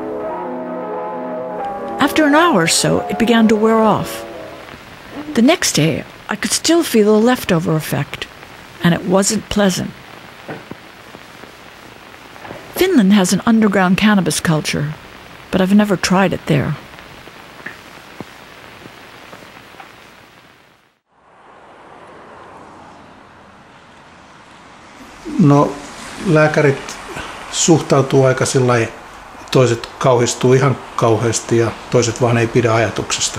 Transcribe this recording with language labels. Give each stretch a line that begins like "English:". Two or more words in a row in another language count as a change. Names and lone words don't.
English: After an hour or so, it began to wear off. The next day, I could still feel the leftover effect, and it wasn't pleasant. Finland has an underground cannabis culture, but I've never tried it there.
Finnish: No, lääkärit suhtautuu aika sillai, toiset kauhistuu ihan kauheasti ja toiset vaan ei pidä ajatuksesta.